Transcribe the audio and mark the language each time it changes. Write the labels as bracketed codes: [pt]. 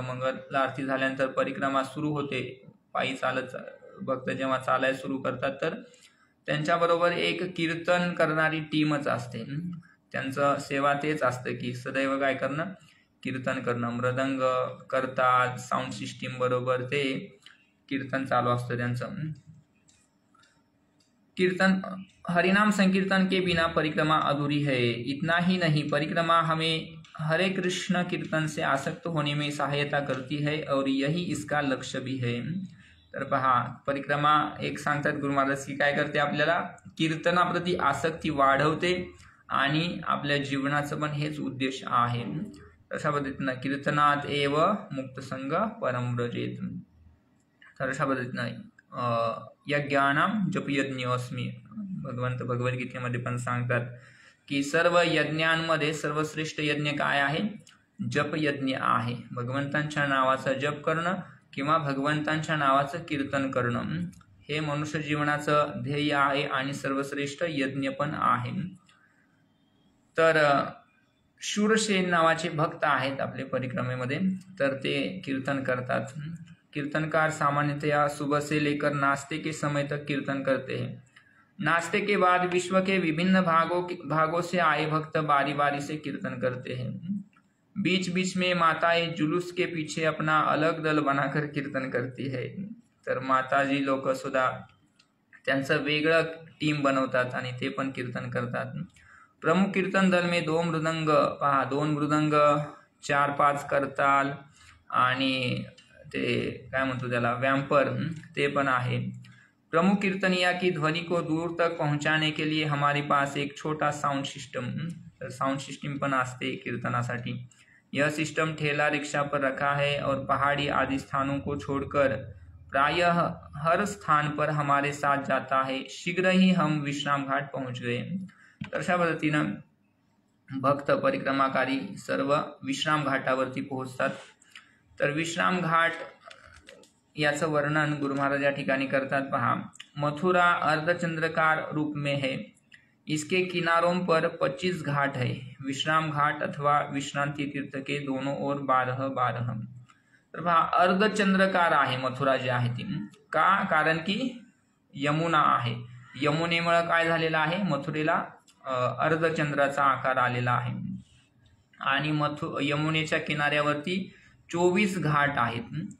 [mr] मंगल आरती झाल्यानंतर परिक्रमा सुरू होते. पायी चालत भक्त जेव्हा चालायला सुरू करतात तर त्यांच्याबरोबर एक कीर्तन करणारी टीमच असते. त्यांचं सेवा तेच असतं की सदैव काय करणं, कीर्तन करणं. मृदंग करतात, साऊंड सिस्टीम बरोबर ते कीर्तन चालू असतं त्यांचं. [hi] कीर्तन हरिनाम संकीर्तन के बिना परिक्रमा अधूरी है. इतना ही नहीं, परिक्रमा हमें हरे कृष्ण कीर्तन से आसक्त होने में सहायता करती है और यही इसका लक्ष्य भी है. [mr] तर पहा, परिक्रमा एक सांगतात गुरु महाराज की काय करते, आपल्याला कीर्तनाप्रती आसक्ती वाढवते आणि आपल्या जीवनाचं पण हेच उद्देश आहे. अशा पद्धतीनं कीर्तनात [sa] एव मुक्त संग परम व्रजेत. [mr] तर अशा पद्धतीनं यज्ञानाम जपयज्ञोस्मी भगवंत भगवद्गीतेमध्ये पण सांगतात की सर्व यज्ञांमध्ये सर्वश्रेष्ठ यज्ञ काय आहे, जपयज्ञ आहे. भगवंतांच्या नावाचा जप करणं किंवा भगवंतांच्या नावाचं कीर्तन करणं हे मनुष्य जीवनाचं ध्येय आहे आणि सर्वश्रेष्ठ यज्ञ पण आहे. तर शूरसेन नावाचे भक्त आहेत आपले परिक्रमेमध्ये, तर ते कीर्तन करतात. [hi] कीर्तनकार सामान्यतया सुबह से लेकर नाश्ते के समय तक कीर्तन करते हैं. नाश्ते के बाद विश्व के विभिन्न भागों से आए भक्त बारी बारी से कीर्तन करते हैं. बीच बीच में माताएं जुलूस के पीछे अपना अलग दल बनाकर कीर्तन करती है. [mr] तर माताजी लोक सुद्धा त्यांचं वेगळं टीम बनवतात आणि ते पण कीर्तन करतात. [hi] प्रमुख कीर्तन दल में [mr] 2 मृदंग, 2 मृदंग, 4-5 करताल आणि ते काय म्हणतो त्याला वैम्पर ते पण आहे. [hi] प्रमुख कीर्तनिया की ध्वनि को दूर तक पहुंचाने के लिए हमारे पास एक छोटा साउंड सिस्टम [mr] पण असते कीर्तनासाठी. [hi] यह सिस्टम ठेला रिक्शा पर रखा है और पहाड़ी आदि स्थानों को छोड़कर प्रायः हर स्थान पर हमारे साथ जाता है. शीघ्र ही हम विश्राम घाट पहुंच गए. [mr] तर अशा पद्धतीनं भक्त परिक्रमाकारी सर्व विश्राम घाटावरती पोहोचतात. तर विश्राम घाट याचं वर्णन गुरु महाराज या ठिकाणी करतात. [hi] पहा, मथुरा अर्धचंद्रकार रूप में है. इसके किनारों पर 25 घाट है. विश्राम घाट अथवा विश्रांति तीर्थ के दोनों ओर 12-12. [mr] तर पहा, अर्धचंद्रकार आहे मथुरा जी आहे ती. का? कारण की यमुना आहे. यमुनेमुळे काय झालेलं आहे, मथुरेला अर्धचंद्राचा आकार आलेला आहे. आणि यमुनेच्या किनाऱ्यावरती 24 घाट आहेत.